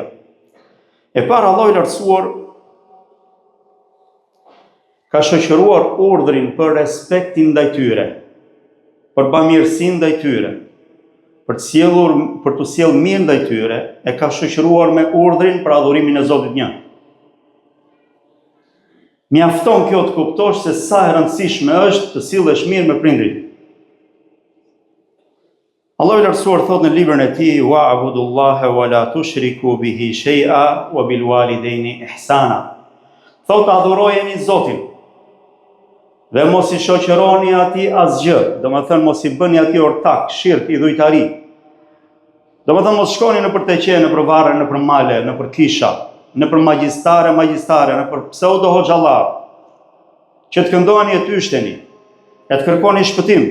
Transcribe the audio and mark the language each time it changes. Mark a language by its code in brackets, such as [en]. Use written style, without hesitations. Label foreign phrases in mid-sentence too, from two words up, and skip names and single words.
[sq] E para, Allahu i lartësuar ka shoqëruar urdhrin për respektin ndaj tyre, për bamirësinë ndaj tyre, për të sjellur mirë ndaj tyre, e ka shoqëruar me urdhrin për adhurimin e Zotit një. Mjafton kjo të kuptosh se sa e rëndësishme është të sillesh mirë me prindrit. Allahu i lartësuar thot në librin e tij: [ar] "واعبدوا الله ولا تشركوا به شيئا وبالوالدين إحسانا." [sq] Thot adhurojeni Zotin dhe mos i shoqëroni atij asgjë, domethënë mos i bëni atij ortak, shirk, idhujtari. Domethënë mos shkoni në për teqe, në për varre, në për male, në për kisha, në për magjistare, në për pseudo hoxhallar, që të këndoheni e të yshteni, e të kërkoni shpëtim.